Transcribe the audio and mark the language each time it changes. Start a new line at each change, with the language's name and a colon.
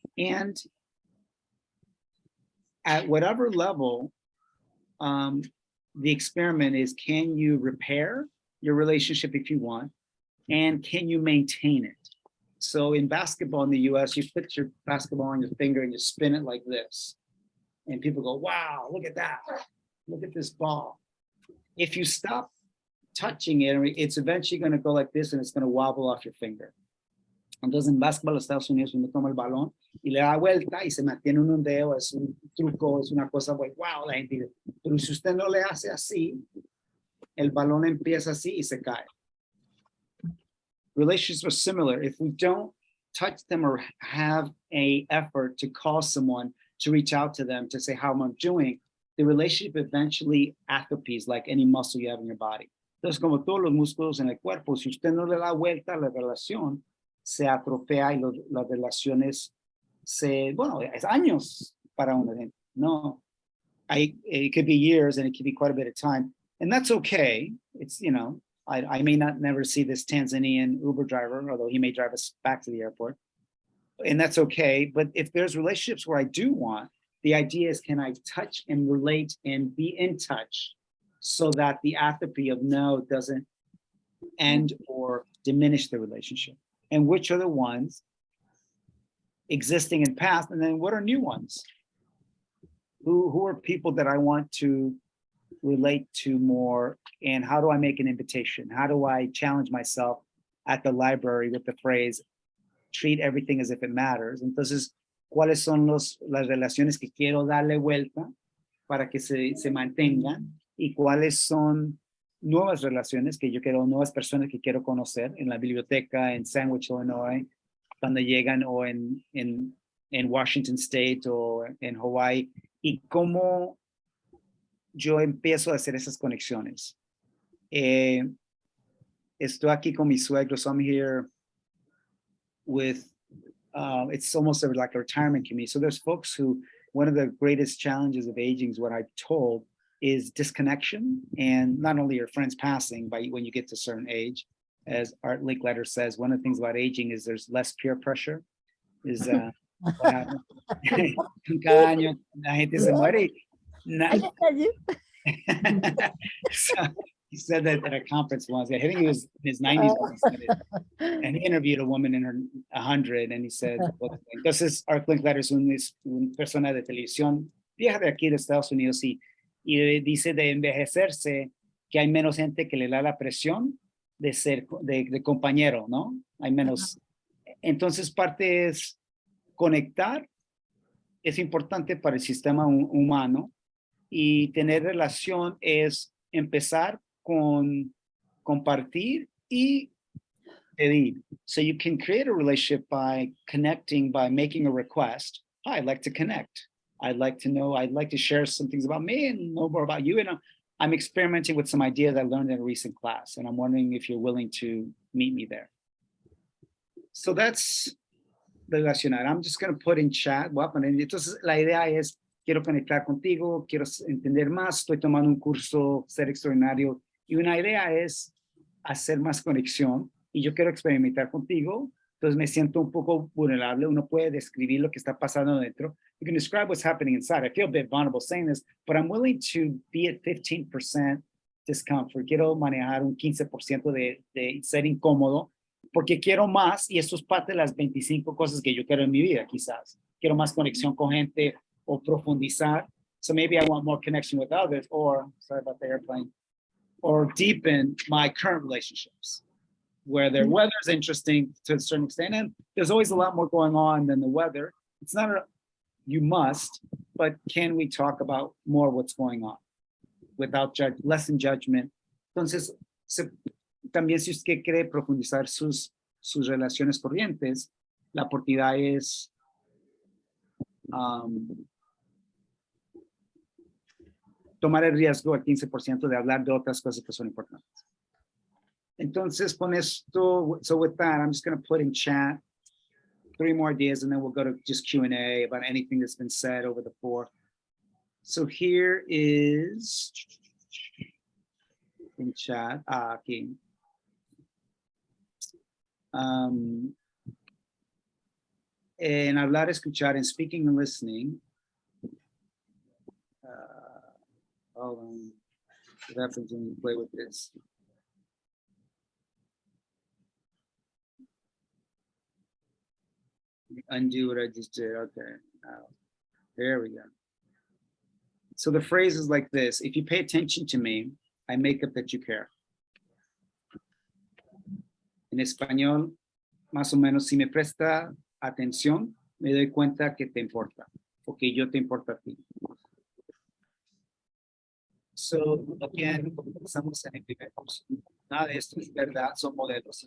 English: And at whatever level, the experiment is, can you repair your relationship if you want, and can you maintain it? So in basketball in the US, you put your basketball on your finger and you spin it like this. And people go, wow, look at that. Look at this ball. If you stop touching it, it's eventually going to go like this and it's going to wobble off your finger.
Spanish: Entonces en básquetbol en Estados Unidos uno toma el balón y le da vuelta y se mantiene un ondeo, es un truco, es una cosa, wow, la gente dice, pero si usted no le hace así, el balón empieza así y se cae.
English: Relationships are similar. If we don't touch them or have an effort to call someone, to reach out to them, to say how I'm doing, the relationship eventually atrophies like any muscle you have in your body.
Spanish: Entonces, como todos los músculos en el cuerpo, si usted no le da vuelta a la relación, se atrofia y las relaciones es años para una gente.
English: No, it could be years and it could be quite a bit of time. And that's okay. It's, I may never see this Tanzanian Uber driver, although he may drive us back to the airport. And that's okay. But if there's relationships where I do want, the idea is, can I touch and relate and be in touch so that the atrophy of no doesn't end or diminish the relationship? And which are the ones existing in past? And then what are new ones? Who are people that I want to relate to more? And how do I make an invitation? How do I challenge myself at the library with the phrase, treat everything as if it matters?
Spanish: Entonces, ¿cuáles son las relaciones que quiero darle vuelta para que se mantengan? ¿Y cuáles son nuevas relaciones que yo quiero, nuevas personas que quiero conocer en la biblioteca, en Sandwich, Illinois, cuando llegan, o en Washington State o en Hawaii? ¿Y cómo yo empiezo a hacer esas conexiones? Estoy aquí con mis suegros.
English: I'm here with, it's almost like a retirement community. So there's folks who, one of the greatest challenges of aging is what I've told is disconnection, and not only your friends passing, but when you get to a certain age, as Art Linkletter says, one of the things about aging is there's less peer pressure. Is what happens.
Spanish: Cada año la gente se muere.
English: I can tell you. He said that at a conference once. I think he was in his 90s when he said it. And he interviewed a woman in her 100 and he said, well,
Spanish: entonces Art Linkletter es una persona de televisión vieja de aquí de Estados Unidos y dice de envejecerse que hay menos gente que le da la presión de ser de compañero, ¿no? Hay menos. Entonces parte es conectar, es importante para el sistema humano y tener relación es empezar con compartir y pedir.
English: So you can create a relationship by connecting, by making a request. Hi, I'd like to connect. I'd like to know, I'd like to share some things about me and know more about you. And I'm experimenting with some ideas I learned in a recent class. And I'm wondering if you're willing to meet me there. So that's relacionar. I'm just going to put in chat.
Spanish: Entonces, la idea es, quiero conectar contigo, quiero entender más, estoy tomando un curso, ser extraordinario. Y una idea es hacer más conexión y yo quiero experimentar contigo. Entonces me siento un poco vulnerable. Uno puede describir lo que está pasando dentro.
English: You can describe what's happening inside. I feel a bit vulnerable saying this, but I'm willing to be at 15% discomfort.
Spanish: Quiero manejar un 15% de ser incómodo porque quiero más y esto es parte de las 25 cosas que yo quiero en mi vida, quizás. Quiero más conexión con gente o profundizar.
English: So maybe I want more connection with others or, sorry about the airplane, or deepen my current relationships where their weather is interesting to a certain extent. And there's always a lot more going on than the weather. It's not you must, but can we talk about more what's going on without less in judgment?
Spanish: Entonces, también si usted quiere profundizar sus relaciones corrientes, la oportunidad es tomar el riesgo al 15% de hablar de otras cosas que son importantes. Entonces, con esto,
English: so with that, I'm just going to put in chat 3 more ideas and then we'll go to just Q&A about anything that's been said over the 4. So here is in chat, aquí.
Spanish: En hablar, escuchar,
English: in speaking and listening. Hold on. What happens when you play with this? Undo what I just did. Okay. There we go. So the phrase is like this. If you pay attention to me, I make up that you care.
Spanish: En español, más o menos, si me presta atención, me doy cuenta que te importa, o que yo te importa a ti.
English: So, again,
Spanish: estamos en el primer curso. Nada de esto es verdad, son modelos.